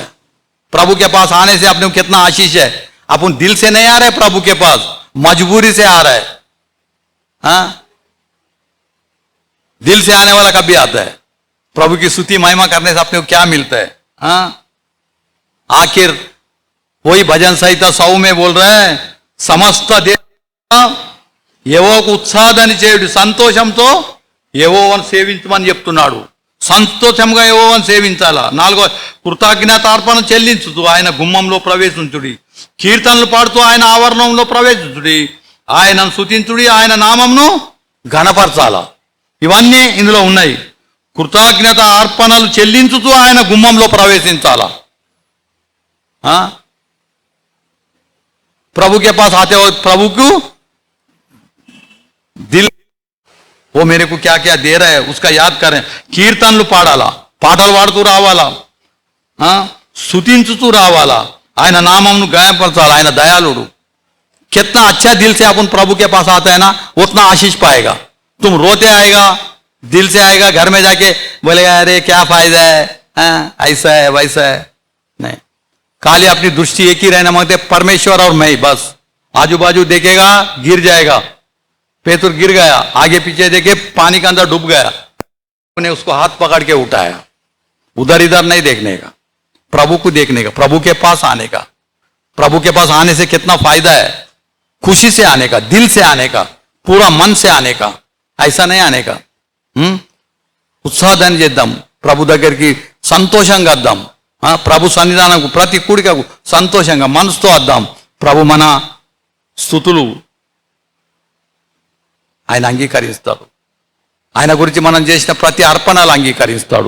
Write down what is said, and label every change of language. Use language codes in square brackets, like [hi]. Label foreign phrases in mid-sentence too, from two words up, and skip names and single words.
[hi] प्रभु के पास आने से अपने को कितना आशीष है. अपन दिल से नहीं आ रहे प्रभु के पास, मजबूरी से आ रहा है. हाँ, दिल से आने वाला कभी आता है. प्रभु की स्तुति महिमा करने से अपने को क्या मिलता है. हाँ, आखिर वही भजन संहिता 100 में बोल रहे हैं [te] సమస్త యెహోవాకు ఉత్సాహాన్ని చేయుడు, సంతోషంతో యెహోవాను సేవించమని చెప్తున్నాడు. సంతోషంగా యెహోవాను సేవించాలా. 4వ కృతజ్ఞతార్పణ చెల్లించుతూ ఆయన గుమ్మంలో ప్రవేశించుడి, కీర్తనలు పాడుతూ ఆయన ఆవరణంలో ప్రవేశించుడి, ఆయనను స్తుతించుడి, ఆయన నామంను ఘనపరచాలా. ఇవన్నీ ఇందులో ఉన్నాయి. కృతజ్ఞత అర్పణలు చెల్లించుతూ ఆయన గుమ్మంలో ప్రవేశించాలా. [hi] प्रभु के पास आते हो प्रभु को दिल वो मेरे को क्या क्या दे रहा है उसका याद करें. [te] కీర్తనలు పాడాలా, పాటలు పాడుతూ రావాలా, స్తుతించుతూ రావాలా, ఆయన నామంను గాయపరచాలా. ఆయన దయాళుడు. [hi] कितना अच्छा दिल से अपन प्रभु के पास आता है ना उतना आशीष पाएगा. तुम रोते आएगा, दिल से आएगा, घर में जाके बोलेगा अरे क्या फायदा है, ऐसा है वैसा है. नहीं, खाली अपनी दृष्टि एक ही रहना मांगते परमेश्वर और मैं, बस. आजू बाजू देखेगा गिर जाएगा. पेतुर गिर गया, आगे पीछे देखे पानी के अंदर डूब गया, उन्हें उसको हाथ पकड़ के उठाया. उधर इधर नहीं देखने का, प्रभु को देखने का, प्रभु के पास आने का. प्रभु के पास आने से कितना फायदा है. खुशी से आने का, दिल से आने का, पूरा मन से आने का, ऐसा नहीं आने का. [te] ఉత్సాహాన్ని చేద్దాం, ప్రభు దగ్గరికి సంతోషంగా వద్దాం. ప్రభు సన్నిధానంకు ప్రతి కూడికకు సంతోషంగా మనసుతో వద్దాం. ప్రభు మన స్తుతులు ఆయన అంగీకరిస్తాడు. ఆయన గురించి మనం చేసిన ప్రతి అర్పణలు అంగీకరిస్తాడు.